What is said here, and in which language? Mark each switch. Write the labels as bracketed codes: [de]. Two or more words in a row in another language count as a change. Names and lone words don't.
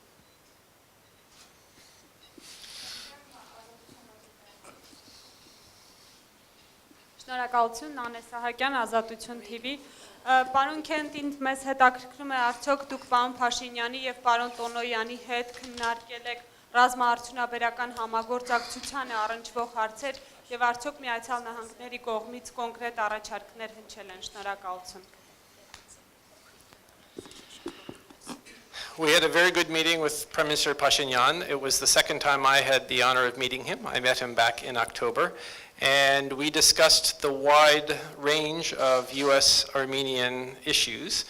[hy] Շնորհակալություն, Նանե Սահակյան, Ազատություն TV։ Պարոն Քենթին մեզ հետաքրքրում է արդյոք դուք պարոն Փաշինյանի եւ պարոն Տոնոյանի հետ քննարկել եք ռազմաարդյունաբերական համագործակցությանը առնչվող հարցեր եւ արդյոք Միացյալ Նահանգների կողմից կոնկրետ առաջարկներ հնչել են։ Շնորհակալություն։ [en] We had a very good meeting with Prime Minister Pashinyan. It was the second time I had the honor of meeting him. I met him back in October. And we discussed the wide range of U.S.-Armenian issues.